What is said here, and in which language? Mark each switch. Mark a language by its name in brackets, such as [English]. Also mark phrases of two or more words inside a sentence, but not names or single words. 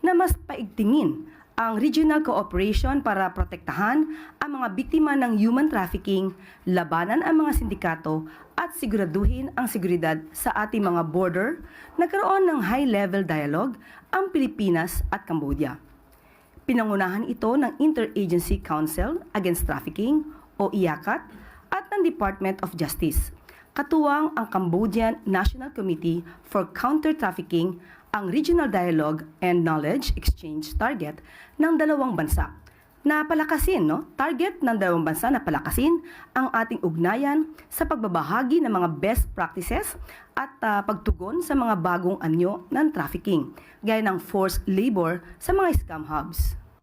[Filipino] na mas paigtingin ang [English] regional cooperation [Filipino] para protektahan ang mga biktima ng [English] human trafficking, [Filipino] labanan ang mga sindikato at siguraduhin ang seguridad sa ating mga border, nagkaroon ng [English] high-level dialogue [Filipino] ang Pilipinas at Cambodia. Pinangunahan ito ng Interagency Council Against Trafficking o IACAT at ng Department of Justice. Katuwang ang Cambodian National Committee for Counter-Trafficking ang Regional Dialogue and Knowledge Exchange target ng dalawang bansa. Target ng dalawang bansa na palakasin ang ating ugnayan sa pagbabahagi ng mga [English] best practices [Filipino] at pagtugon sa mga bagong anyo ng trafficking, gaya ng [English] forced labor [Filipino] sa mga [English] scam hubs.